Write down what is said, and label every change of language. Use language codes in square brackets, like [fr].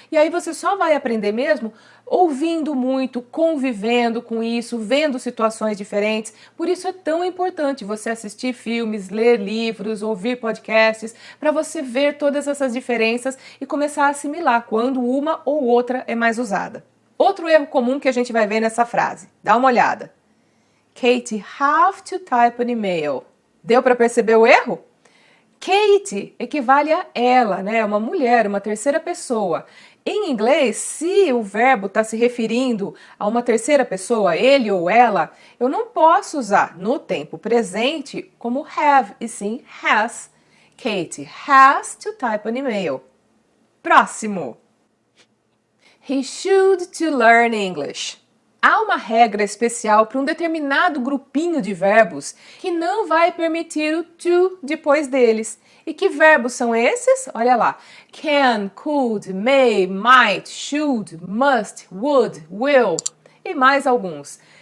[pt] E aí você só vai aprender mesmo ouvindo muito, convivendo com isso, vendo situações diferentes. Por isso é tão importante você assistir filmes, ler livros, ouvir podcasts, para você ver todas essas diferenças e começar a assimilar quando uma ou outra é mais usada. Outro erro comum que a gente vai ver nessa frase. Dá uma olhada. [en] Katie have to type an email. [pt] Deu para perceber o erro? Kate equivale a ela, né? Uma mulher, uma terceira pessoa. Em inglês, se o verbo está se referindo a uma terceira pessoa, ele ou ela, eu não posso usar no tempo presente como have, e sim has. [en] Kate has to type an email. Próximo. He should to learn English. [pt] Há uma regra especial para um determinado grupinho de verbos que não vai permitir o to depois deles. E que verbos são esses? Olha lá. Can, could, may, might, should, must, would, will e mais alguns.